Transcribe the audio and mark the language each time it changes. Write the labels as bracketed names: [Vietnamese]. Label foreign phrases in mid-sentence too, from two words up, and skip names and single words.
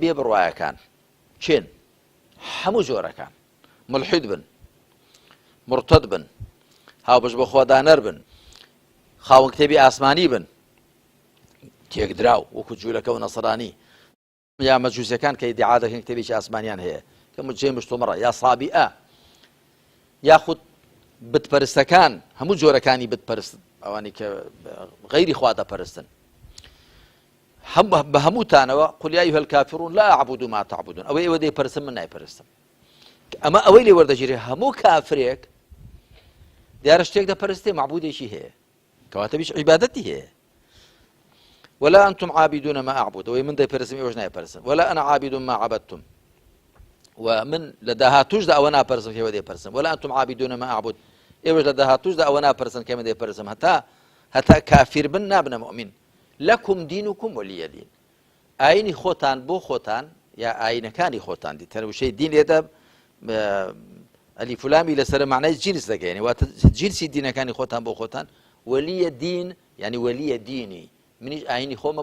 [Central Kurdish] بێ بڕوایەکان چێن هەموو جۆرەکان ملحید بن مرتد بن هاوبەش بە خۆدانەر بن خاوەن کتێبی ئاسمانی بن تێکدراو وەکو جوولەکە و نەسەرانی یا مەجووسیەکان کە ئیدعا دەکەن کتێبێکی ئاسمانیان هەیە کە جێ مشتومڕە یا سابیئە یاخود بتپەرستەکان هەموو جۆرەکانی بتپەرست ئەوانی کە غەیری خوا دەپەرستن بە هەمووتانەوە [Arabic] قل یا ئەیها الکافرون لا أعبد ما تعبدون [Central Kurdish] ئەوەی ئێوە دەیپەرستن من نایپەرستم ئەمە ئەوەی لێ وەردەگیرێ هەموو کافرێک دیارە شتێک دەپەرستێ معبودێکی هەیە کەواتە بیش عیبادەتی هەیە [Arabic] ولا أنتم عابدون ما أعبد [Central Kurdish] وي من دەیپەرستم ئێوەش نایپەرستن [Arabic] ولا أنا عابد ما عبدتم [Central Kurdish] ومن لەداهاتووشدا ئەوە ناپەرستم کە ئێوە دەیپەرستن [Arabic] ولا أنتم عابدون ما أعبد [Central Kurdish] ئێوەش لەداهاتووشدا ئەوە ناپەرستن کە ئێمە دەیپەرستم هەتا کافر بن نابنە مؤمن [Arabic] لەکم دینکم وەلیە دین [Central Kurdish] ئاینی خۆتان بۆ خۆتان یا ئاینەکانی خۆتان دی تەنوشەی دین لێدە ئەلیف و لامی لەسەر معنای جنس دەگەێنێ واتە جنسی دینەکانی خۆتان بۆ خۆتان [Arabic] وەلیە دین [Central Kurdish] یعنی وەلیە دینی منیش ئاینی خۆمە